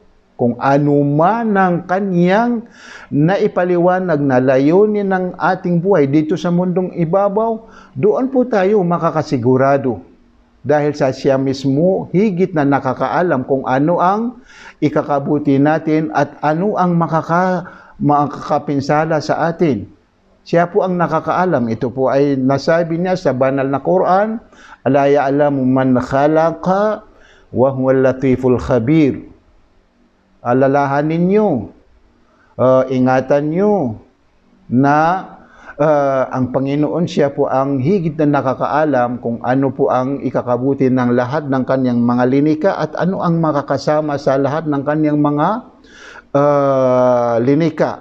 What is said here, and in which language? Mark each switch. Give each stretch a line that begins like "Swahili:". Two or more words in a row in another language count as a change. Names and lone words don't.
Filipino: Kung ano man ang kanyang naipaliwanag na layunin ng ating buhay dito sa mundong ibabaw, doon po tayo makakasigurado. Dahil sa siya mismo, higit na nakakaalam kung ano ang ikakabuti natin at ano ang makakapinsala sa atin. Siya po ang nakakaalam. Ito po ay nasabi niya sa banal na Quran,
Arabic: "Ala ya'lamu man khalaqa wa huwal latiful khabir."
Filipino: Alalahanin nyo, ingatan nyo na ang Panginoon siya po ang higit na nakakaalam kung ano po ang ikakabuti ng lahat ng kanyang mga linika at ano ang makakasama sa lahat ng kanyang mga linika.